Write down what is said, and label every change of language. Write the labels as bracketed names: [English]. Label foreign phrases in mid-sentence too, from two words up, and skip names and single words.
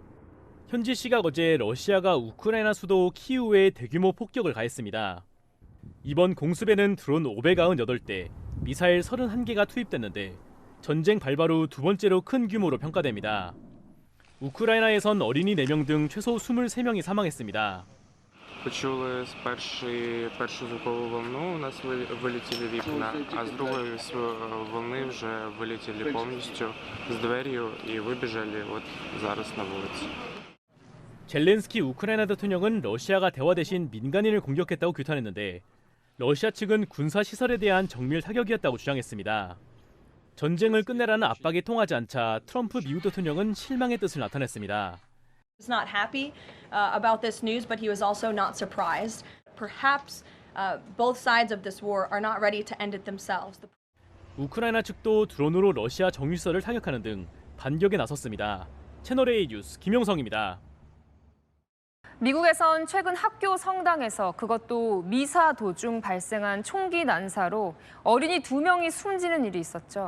[Korean] 현지 시각 어제 러시아가 우크라이나 수도 키이우에 대규모 폭격을 가했습니다. 이번 공습에는 드론 598대, 미사일 31개가 투입됐는데 전쟁 발발 후 두 번째로 큰 규모로 평가됩니다. 우크라이나에선 어린이 4명 등 최소 23명이 사망했습니다. [Ukrainian] Почули першу звукову волну, у нас вилетіли вікна, а з другої волни вже вилетіли повністю з двер'ю і вибіжали от зараз на вулиці. [Korean] 젤렌스키 우크라이나 대통령은 러시아가 대화 대신 민간인을 공격했다고 규탄했는데 러시아 측은 군사 시설에 대한 정밀 타격이었다고 주장했습니다. 전쟁을 끝내라는 압박이 통하지 않자 트럼프 미국 대통령은 실망의 뜻을 나타냈습니다. [English] He was not happy about this news, but he was also not surprised. Perhaps both sides of this war are not ready to end it themselves. [Korean] 우크라이나 측도 드론으로 러시아 정유시설을 타격하는 등 반격에 나섰습니다. 채널A 뉴스 김용성입니다. 미국에선 최근 학교 성당에서 그것도 미사 도중 발생한 총기 난사로 어린이 2명이 숨지는 일이 있었죠.